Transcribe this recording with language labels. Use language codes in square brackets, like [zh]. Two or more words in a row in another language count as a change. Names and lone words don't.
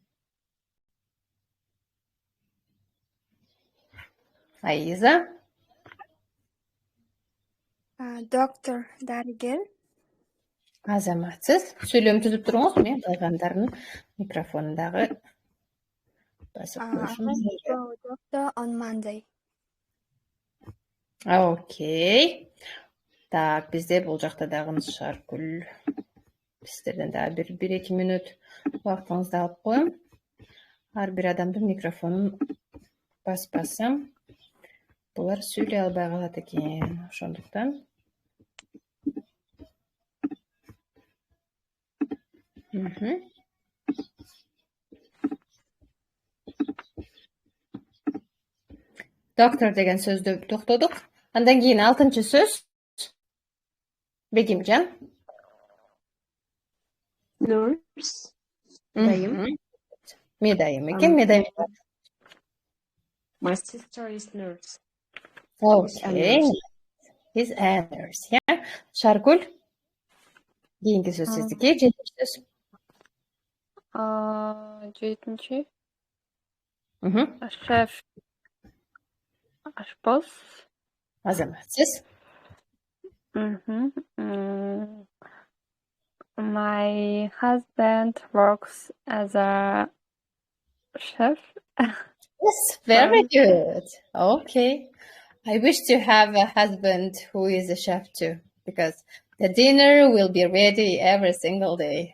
[ky] Айза. Доктор, дарыгер. Азаматсыз. Сүйлөм түзүп туруңуз, мен калгандарын микрофондагы басып коюшум. [en] Doctor on Monday. [ky] Окей. Так, бизде бул жакта дагы Шаркүл. Сиздерден дагы 1-2 мүнөт убактыңызды алып коем. Ар бир адамдын микрофонун баспасам, булар сүйлөй албай калат экен. Ошондуктан Доктор деген сөздү токтодук. Андан кийин 6-чы сөз. Бегимжан. [en] Nurse. Dayım. [ky] Медайым экен, медайым. [en] My sister is nurse. Okay. He's a nurse, yeah. [ky] Шаркүл. Кийинки сөз сиздики, 7-чи сөз. 7-чи. Шеф. Ашпоз. Азаматсыз. [en] My husband works as a chef. Yes, very good. Okay. I wish to have a husband who is a chef too, because the dinner will be ready every single day.